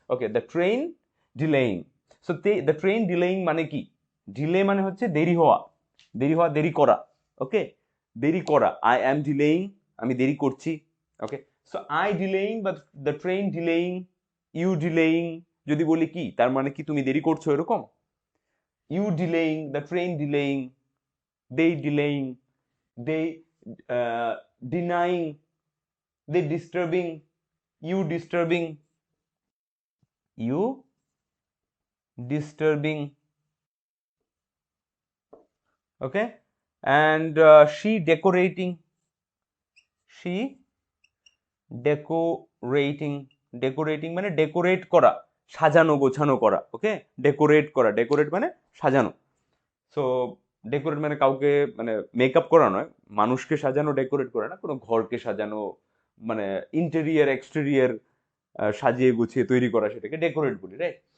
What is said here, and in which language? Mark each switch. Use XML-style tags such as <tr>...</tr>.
<en>Okay, the train delaying. So the train delaying</en> <bn>মানে কি? Delay মানে হচ্ছে দেরি হওয়া, দেরি করা। ওকে, দেরি করা,</bn> <en>I am delaying,</en> <bn>আমি দেরি করছি। ওকে,</bn> <en>so I delaying বা the train delaying, you delaying,</en> <bn>যদি বলি কি তার মানে কি তুমি দেরি করছো এরকম।</bn> <en>you delaying, the train delaying, they delaying, they denying, they disturbing, you disturbing, you disturbing,</en> <bn>okay,</bn> <en>and she decorating,</en> <bn>she decorating, decorating মানে ডেকোরেট করা, সাজানো গোছানো করা। ওকে, ডেকোরেট করা, ডেকোরেট মানে সাজানো। সো ডেকোরেট মানে কাউকে মানে মেকআপ করা নয়, মানুষকে সাজানো ডেকোরেট করা না, কোনো ঘরকে সাজানো মানে ইন্টেরিয়ার এক্সটেরিয়ার সাজিয়ে গুছিয়ে তৈরি করা, সেটাকে ডেকোরেট বলি, রাইট?</bn>